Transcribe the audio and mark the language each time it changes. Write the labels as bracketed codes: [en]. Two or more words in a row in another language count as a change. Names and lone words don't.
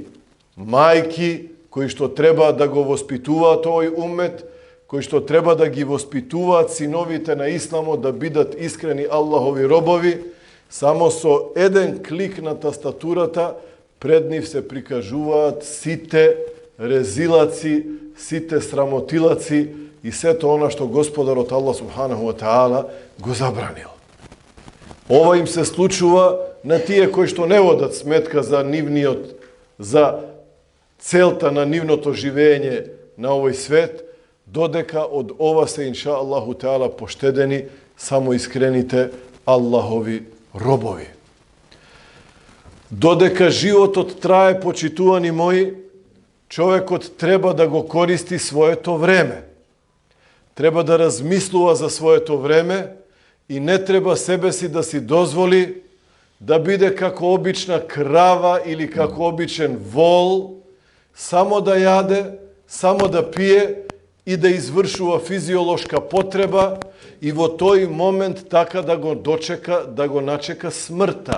[mk] мајки, кои што треба да го воспитуваат овој уммет, кои што треба да ги воспитуваат синовите на Исламот да бидат искрени Аллахови робови, само со еден клик на тастатурата пред нив се прикажуваат сите резилаци, сите срамотилаци и сето она што Господарот Аллах [ar] سبحانه وتعالى [mk] го забранил. Ова им се случува на тие кои што не водат сметка за нивниот, за целта на нивното живење на овој свет, додека од ова се, [ar] إن شاء الله تعالى, [mk] поштедени само искрените Аллахови робови. Додека животот трае, почитувани мои, човекот треба да го користи своето време. Треба да размислува за своето време и не треба себе си да си дозволи да биде како обична крава или како обичен вол, само да јаде, само да пие и да извршува физиолошка потреба и во тој момент така да го дочека, да го начека смртта.